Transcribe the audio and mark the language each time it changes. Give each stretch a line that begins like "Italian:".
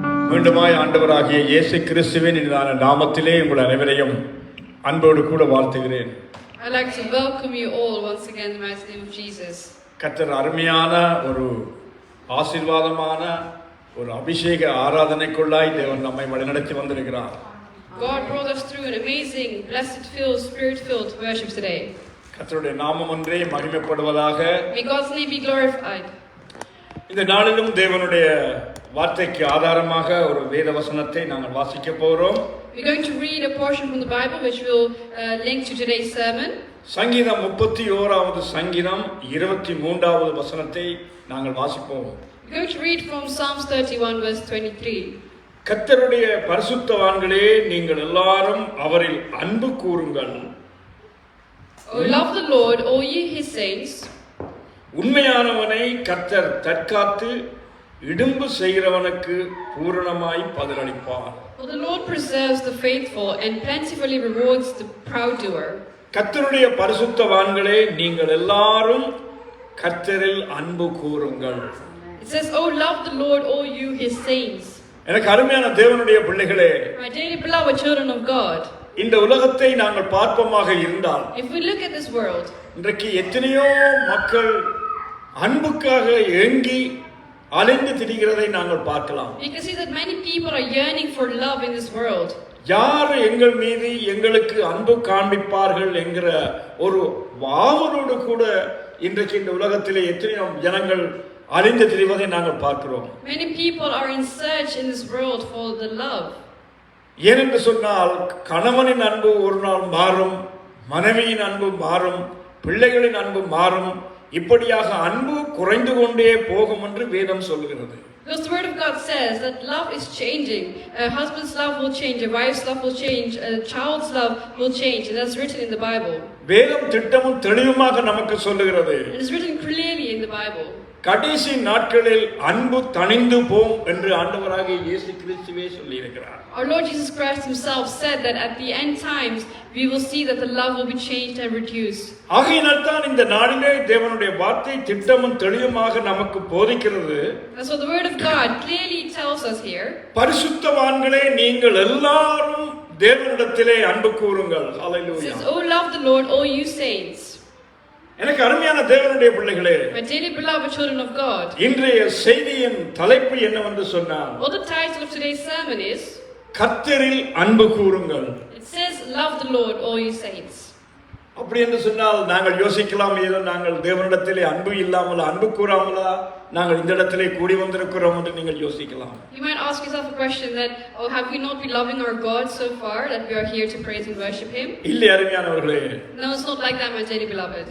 Tamil: மீண்டுமாய் ஆண்டவராகிய இயேசு கிறிஸ்துவின் நாமத்திலே உங்கள் அனைவரையும் அன்போடு கூட வாழ்த்துகிறேன்.
English: I'd like to welcome you all once again in the mighty name of Jesus.
Tamil: கர்த்தர் அருமையான ஒரு ஆசீர்வாதமான ஒரு அபிஷேக ஆராதனைக்குள்ளாய் தேவன் நம்மை வழிநடத்தி வந்திருக்கிறார்.
English: God brought us through an amazing, blessed-filled, spirit-filled worship today.
Tamil: கர்த்தருடைய நாமம் ஒன்றே மகிமைப்படுவதாக.
English: May God's name be glorified.
Tamil: இந்த நாளிலும் தேவனுடைய வார்த்தைக்கு ஆதாரமாக ஒரு வேத வசனத்தை நாங்கள் வாசிக்க போகிறோம்.
English: We're going to read a portion from the Bible which will link to today's sermon.
Tamil: சங்கீதம் 31வது சங்கீதம் 23வது வசனத்தை நாங்கள் வாசிப்போம்.
English: We're going to read from Psalms 31 verse 23.
Tamil: கர்த்தருடைய பரிசுத்தவான்களே நீங்கள் எல்லாரும் அவரில் அன்பு கூறுங்கள்.
English: Oh, love the Lord, all ye his saints.
Tamil: உண்மையானவனை கர்த்தர் தற்காத்து இடும்பு செய்கிறவனுக்கு பூரணமாய் பதிலளிப்பார்.
English: For the Lord preserves the faithful and plentifully rewards the proud doer.
Tamil: கர்த்தருடைய பரிசுத்தவான்களே நீங்கள் எல்லாரும் கர்த்தரில் அன்பு கூறுங்கள்.
English: It says, oh, love the Lord, all you his saints.
Tamil: எனக்கு அருமையான தேவனுடைய பிள்ளைகளே,
English: My dearly beloved children of God,
Tamil: இந்த உலகத்தை நாங்கள் பார்ப்போமாக இருந்தால்,
English: if we look at this world,
Tamil: இன்றைக்கு எத்தனையோ மக்கள் அன்புக்காக ஏங்கி அலைந்து திரிகிறதை நாங்கள் பார்க்கலாம்.
English: you can see that many people are yearning for love in this world.
Tamil: யார் எங்கள் மீது எங்களுக்கு அன்பு காண்பிப்பார்கள் என்கிற ஒரு ஆவலோடு கூட இன்றைக்கு இந்த உலகத்திலே எத்தனையோ ஜனங்கள் அலைந்து திரிவதை நாங்கள் பார்க்கிறோம்.
English: Many people are in search in this world for the love.
Tamil: ஏனென்று சொன்னால் கணவனின் அன்பு ஒரு நாள் மாறும், மனைவியின் அன்பு மாறும், பிள்ளைகளின் அன்பு மாறும், இப்படியாக அன்பு குறைந்து கொண்டே போகும் என்று வேதம் சொல்லுகிறது.
English: Because the word of God says that love is changing. A husband's love will change, a wife's love will change, a child's love will change. And that's written in the Bible.
Tamil: வேதம் திட்டமும் தெளிவுமாக நமக்கு சொல்லுகிறது.
English: It is written clearly in the Bible.
Tamil: கடைசி நாட்களில் அன்பு தணிந்து போம் என்று ஆண்டவராகிய இயேசு கிறிஸ்துவே சொல்லியிருக்கிறார்.
English: Our Lord Jesus Christ himself said that at the end times we will see that the love will be changed and reduced.
Tamil: ஆகையினால் தான் இந்த நாளிலே தேவனுடைய வார்த்தை திட்டமும் தெளிவுமாக நமக்கு போதிக்கிறது.
English: And so the word of God clearly tells us here.
Tamil: பரிசுத்தவான்களே நீங்கள் எல்லாரும் தேவனிடத்திலே அன்பு கூறுங்கள். ஹalleluya.
English: It says, "Oh love the Lord, all you saints."
Tamil: எனக்கு அருமையான தேவனுடைய பிள்ளைகளே,
English: My dearly beloved children of God.
Tamil: இன்றைய செய்தியின் தலைப்பு என்னவென்று சொன்னால்,
English: Well, the title of today's sermon is,
Tamil: கர்த்தரில் அன்பு கூறுங்கள்.
English: it says, "Love the Lord, all you saints."
Tamil: அப்படி என்று சொன்னால் நாங்கள் யோசிக்கலாம், ஏதோ நாங்கள் தேவனிடத்திலே அன்பு இல்லாமலா அன்பு கூறாமலா நாங்கள் இந்த இடத்திலே கூடி வந்திருக்கிறோம் என்று நீங்கள் யோசிக்கலாம்.
English: You might ask yourself a question that, oh, have we not been loving our God so far that we are here to praise and worship Him?
Tamil: இல்லை அருமையானவர்களே,
English: No, it's not like that, my dearly beloved.